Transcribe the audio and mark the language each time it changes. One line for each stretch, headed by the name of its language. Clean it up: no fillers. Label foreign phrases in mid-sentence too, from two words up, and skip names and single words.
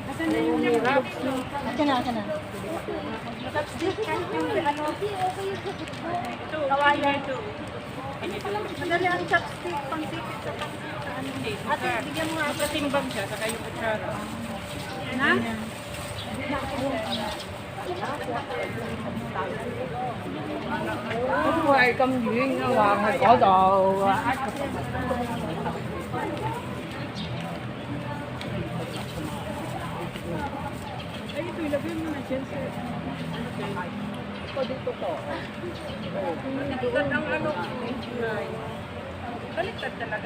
Filipino: Kasi na yung gloves mo. Aka na. Chopstick, yung ano. Ito, kawayan ito. Madali ang chopstick, pangsipit sa ano. Hindi. Ate, bigyan mo nga. Magkatimbang siya, saka yung kutsara. na?
Vietnamese: Không phải cầm duyên đâu mà phải có đồ.
Filipino: Ay, ito, ilagay mo na dyan, sir. Baliktad ang ano. Baliktad talaga.